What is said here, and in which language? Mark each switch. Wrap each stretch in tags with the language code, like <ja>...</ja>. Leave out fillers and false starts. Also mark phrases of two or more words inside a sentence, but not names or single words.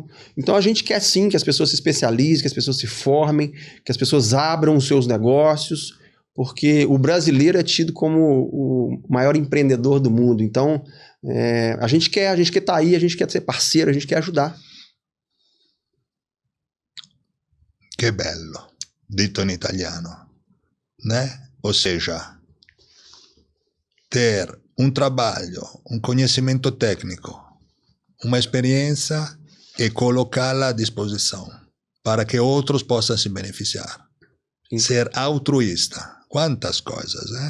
<pt>Então a gente quer sim que as pessoas se especializem, que as pessoas se formem, que as pessoas abram os seus negócios, porque o brasileiro é tido como o maior empreendedor do mundo. Então a gente quer estar aí, a gente quer ser parceiro, a gente quer ajudar.</pt> <it>Que bello, dito in italiano,</it> <pt>né? Ou seja, ter um trabalho, um conhecimento técnico, uma experiência e colocá-la à disposição para que outros possam se beneficiar. Sim. Ser altruísta. Quantas coisas, né?</pt>